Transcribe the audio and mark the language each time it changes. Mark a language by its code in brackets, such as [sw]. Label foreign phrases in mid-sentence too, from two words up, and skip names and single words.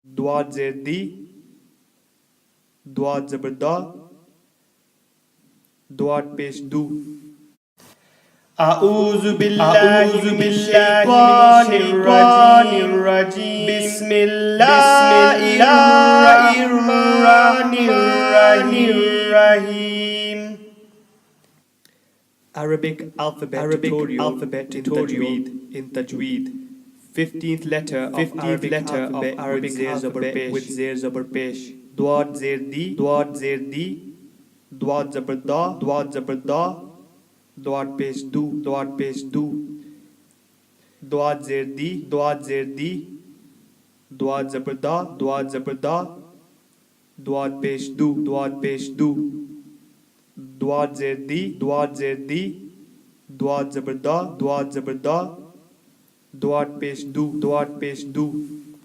[ur] ضاد زیر ضِ، ضاد زبر ضَ، ضاد پیش ضُ. [ar] أعوذ بالله من الشيطان الرجيم بسم الله الرحمن الرحيم. [en] Arabic alphabet tutorial in Tajweed. 15th letter of Arabic alphabet with Zabbar Pesh. [ur] ضاد زیر ضِ، ضاد زبر ضَ، ضاد پیش ضُ، ضاد زیر ضِ، ضاد زبر ضَ، ضاد پیش ضُ، ضاد زیر ضِ، ضاد زبر ضَ، ضاد پیش ضُ,